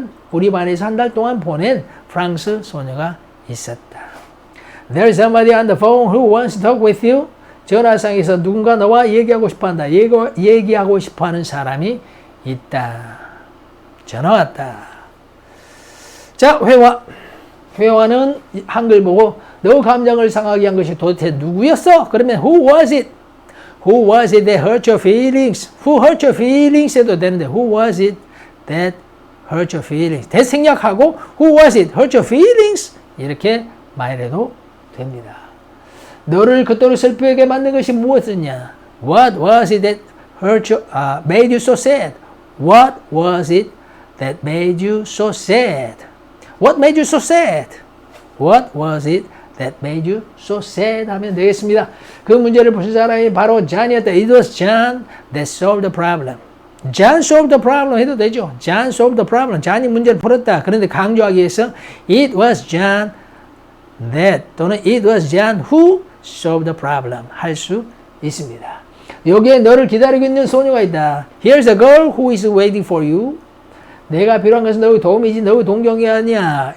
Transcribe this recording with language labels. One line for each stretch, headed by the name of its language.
Korean: 우리 반에서 한 달 동안 보낸 프랑스 소녀가 있었다.
English: There's somebody on the phone who wants to talk with you.
Korean: 전화상에서 누군가 너와 얘기하고 싶어한다. 얘기하고 싶어하는 사람이 있다. 전화 왔다. 자, 회화. 회화는 한글 보고 너 감정을 상하게 한 것이 도대체 누구였어? 그러면
English: who was it? Who was it that hurt your feelings? Who hurt your feelings?
Korean: 해도 되는데
English: who was it that hurt your feelings?
Korean: 대생략하고
English: who was it hurt your feelings?
Korean: 이렇게 말해도 됩니다. 너를 그토록 슬프게 만든 것이 무엇이냐?
English: What was it that hurt you, made you so sad? What was it that made you so sad? What made you so sad? What was it that made you so sad?
Korean: 하면 되겠습니다. 그 문제를 푸신 사람이 바로 John이었다.
English: It was John that solved the problem. John solved the problem
Korean: 해도 되죠.
English: John solved the problem.
Korean: John이 문제를 풀었다. 그런데 강조하기 위해서
English: It was John that
Korean: 또는
English: It was John who solved the problem
Korean: 할 수 있습니다. 여기에 너를 기다리고 있는 소녀가 있다.
English: Here's a girl who is waiting for you.
Korean: 내가 필요한 것은 너의 도움이지 너의 동경이 아니야.